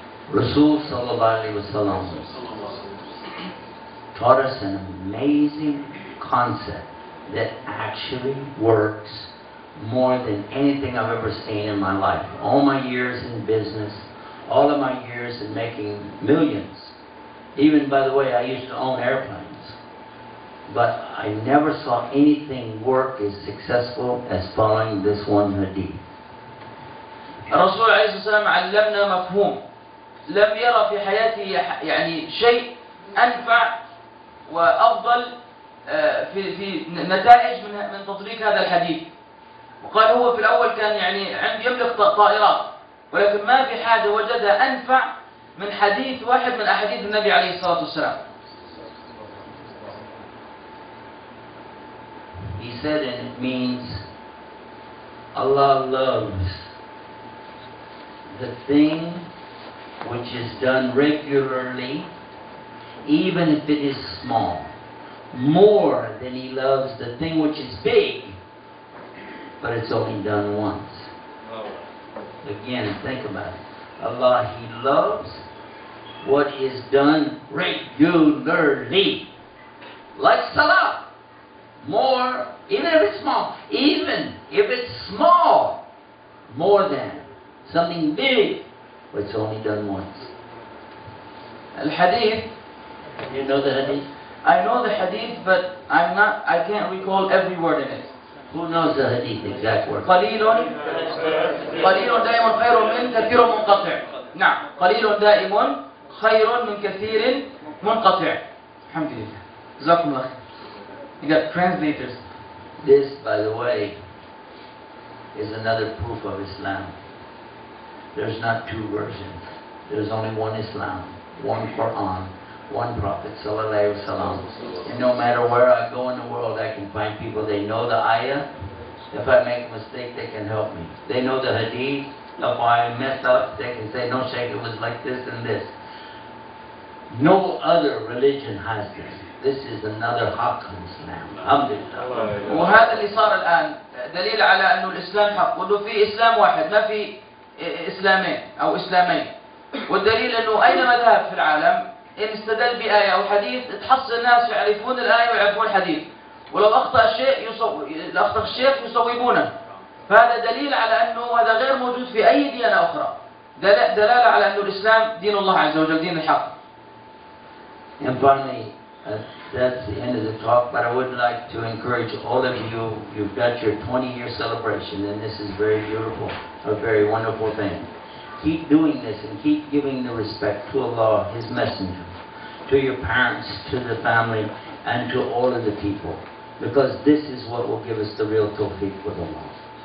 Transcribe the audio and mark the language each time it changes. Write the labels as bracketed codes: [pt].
[en] Rasul sallallahu alaihi wasallam taught us an amazing concept that actually works more than anything I've ever seen in my life. All my years in business, all of my years in making millions. Even, by the way, I used to own airplanes. But I never saw anything work as successful as following this one hadith. [ar] الرسول عليه الصلاة والسلام علمنا مفهوم لم يرى في حياته يعني شيء أنفع وأفضل في نتائج من تطبيق هذا الحديث. وقال هو في الأول كان يعني يملك طائرات، ولكن ما في حاجة وجدها أنفع من حديث واحد من أحاديث النبي عليه الصلاة والسلام. [en] He said, and it means Allah loves the thing which is done regularly, even if it is small, more than He loves the thing which is big, but it's only done once. Again, think about it. Allah, He loves what is done regularly. Like salah. More, even if it's small. Even if it's small, more than something big, but it's only done once. [ar] الحديث [en] You know the hadith? I know the hadith, but I can't recall every word in it. Who knows the hadith exact word? [ar] قليل دائم خير من كثير منقطع. نعم، قليل دائم خير من كثير منقطع. الحمد لله. جزاكم الله خير. [en] You got translators. This, by the way, is another proof of Islam. There's not two versions. There's only one Islam, one Quran, one Prophet sallallahu alaihi wasallam. And no matter where I go in the world, I can find people, they know the ayah. If I make a mistake, they can help me. They know the hadith. If I mess up, they can say, no, Shaykh, it was like this and this. No other religion has this. This is another haqq in Islam. [ar] Alhamdulillah. وهذا اللي صار الآن دليل على أنه الإسلام حق، وأنه في إسلام واحد، ما في إسلامين أو إسلامين. والدليل أنه أي مذهب في العالم إن استدل بآية أو حديث تحصل الناس يعرفون الآية ويعرفون الحديث، ولو أخطأ الشيخ يصوبونه. فهذا دليل على أنه هذا غير موجود في أي ديانة أخرى. دلالة على أنه الإسلام دين الله عز وجل، دين الحق. [en] And finally, that's the end of the talk, but I would like to encourage all of you, you've got your 20-year celebration, and this is very beautiful, a very wonderful thing. Keep doing this and keep giving the respect to Allah, His Messenger, to your parents, to the family, and to all of the people, because this is what will give us the real tawfiq with Allah.